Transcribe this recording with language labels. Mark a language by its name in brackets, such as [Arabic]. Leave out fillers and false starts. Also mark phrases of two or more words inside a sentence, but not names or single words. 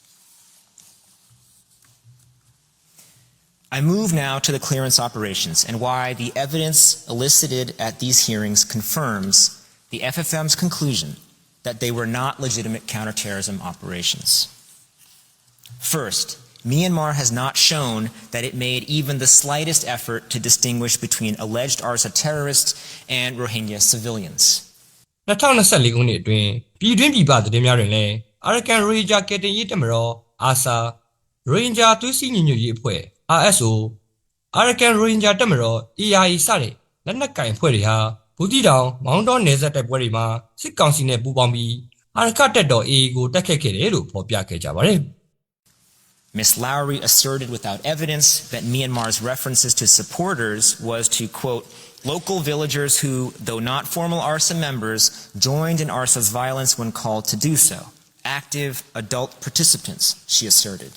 [English] I move now to the clearance operations and why the evidence elicited at these hearings confirms the FFM's conclusion that they were not legitimate counterterrorism operations. First, Myanmar has not shown that it made even the slightest effort to distinguish between alleged ARSA terrorists and Rohingya civilians. [Burmese] 2024ခုနှစ်အတွင်းပြည်တွင်းပြည်ပသတင်းများတွင်လည်းအာရကန်ရိုဟင်ဂျာကယ်တင်ရေးတပ်မတော်အာဆာရိုဟင်ဂျာသွေးစည်းညီညွတ်ရေးအဖွဲ့ RSO အာရကန်ရိုဟင်ဂျာတပ်မတော် ARE စတဲ့လက်နက်ကင်အဖွဲ့တွေဟာဘူးတီတောင်မောင်းတောနယ်စပ်တိုက်ပွဲတွေမှာစစ်ကောင်စီနဲ့ပူးပေါင်းပြီးအာရခတပ်တော် AA ကိုတိုက်ခတ်ခဲ့တယ်လို့ဖော်ပြခဲ့ကြပါတယ်။ [English] Ms. Lowry asserted without evidence that Myanmar's references to supporters was to, quote, local villagers who, though not formal ARSA members, joined in ARSA's violence when called to do so. Active adult participants, she asserted.